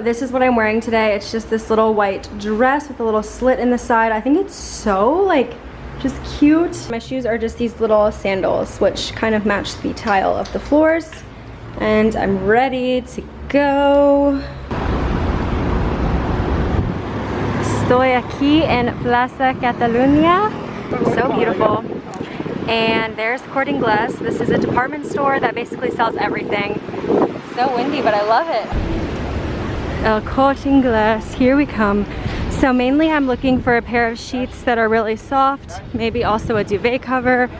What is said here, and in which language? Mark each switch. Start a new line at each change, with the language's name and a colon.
English: This is what I'm wearing today. It's just this little white dress with a little slit in the side. I think it's so like just cute. My shoes are just these little sandals, which kind of match the tile of the floors, and I'm ready to go.
Spanish: Estoy aquí en Plaza Catalunya.
English: So beautiful. And there's Corte Ingles. This is a department store that basically sells everything. It's so windy, but I love it. El Corte Ingles, here we come. So mainly I'm looking for a pair of sheets that are really soft, maybe also a duvet cover.